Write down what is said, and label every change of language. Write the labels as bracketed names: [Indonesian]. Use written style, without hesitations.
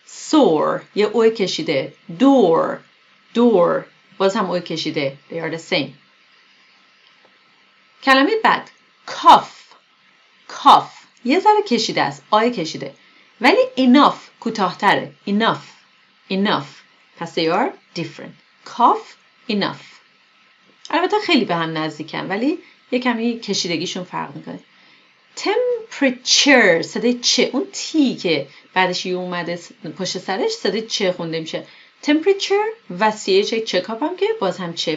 [Persian] sore یه اوی کشیده. door باز هم اوی کشیده. [English] they are the same. [Persian] کلمه بعد cough یه ذره کشیده است. آی کشیده ولی enough کوتاه‌تره. [English] enough پس they are different. cough enough. [Persian] البته خیلی به هم نزدیکن ولی یه کمی کشیدگیشون فرق میکنه. temperature صدای چه. اون تی که بعدش یه اومده پشت سرش صدای چه خونده میشه. temperature و ch چکاپ هم که باز هم چه.